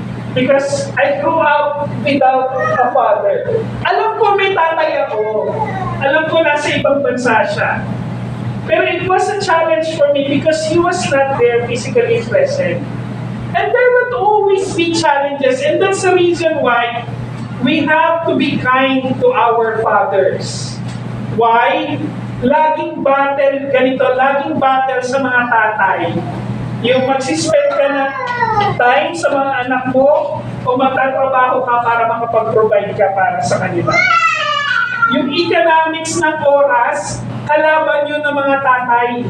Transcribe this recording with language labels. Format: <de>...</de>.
<en>Because I grew up without a father.</en> <tl>Alam ko may tatay ako. Alam ko nasa ibang bansa siya.</tl> <en>Pero it was a challenge for me because he was not there physically present. And there would always be challenges, and that's the reason why we have to be kind to our fathers. Why?</en> <tl>Laging battle sa mga tatay. Yung magsispend ka ng time sa mga anak mo o magtatrabaho ka para makapag-provide ka para sa kanila. Yung economics ng oras, kalaban yun ng mga tatay.</tl>